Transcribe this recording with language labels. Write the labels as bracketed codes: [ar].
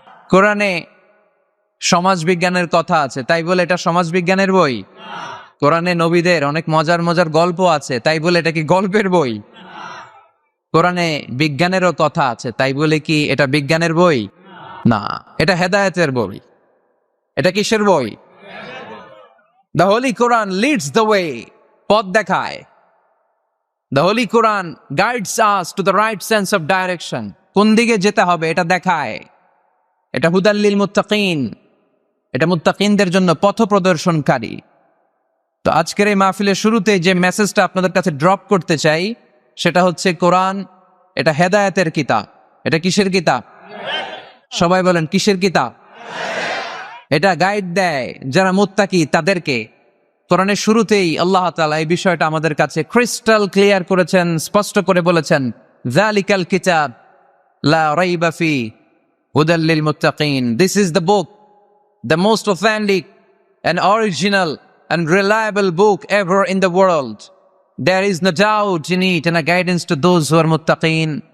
[bn] কোরআনে সমাজ বিজ্ঞানের কথা আছে, তাই বলে এটা সমাজ বিজ্ঞানের বই? কোরআনে নবীদের অনেক মজার মজার গল্প আছে, তাই বলে এটা কি গল্পের বই? কোরআনে বিজ্ঞানেরও কথা আছে, তাই বলে কি এটা বিজ্ঞানের বই? না, এটা হেদায়েতের বই। এটা কিসের বই? [en] The Holy Quran leads the way, [bn] পথ দেখায়। [en] The Holy Quran guides us to the right sense of direction, [bn] কোন দিকে যেতে হবে এটা দেখায়। এটা [ar] হুদাল লিল মুত্তাকিন, [bn] এটা মুত্তাকিনদের জন্য পথ প্রদর্শনকারী। তো আজকের এই মাহফিলের শুরুতে যে মেসেজটা আপনাদের কাছে ড্রপ করতে চাই, সেটা হচ্ছে কোরআন এটা হেদায়েতের কিতাব। এটা কিসের কিতাব? সবাই বলেন কিসের কিতাব? এটা গাইড দেয় যারা মুত্তাকি তাদেরকে। কোরআনের শুরুতেই আল্লাহ তাআলা এই বিষয়টা আমাদের কাছে ক্রিস্টাল ক্লিয়ার করেছেন, স্পষ্ট করে বলেছেন, [ar] যালিকাল কিতাব লা রাইবা ফি হুদাল লিল মুত্তাকিন। [en] This is the book, the most authentic and original and reliable book ever in the world. There is no doubt in it and a guidance to those who are muttaqin.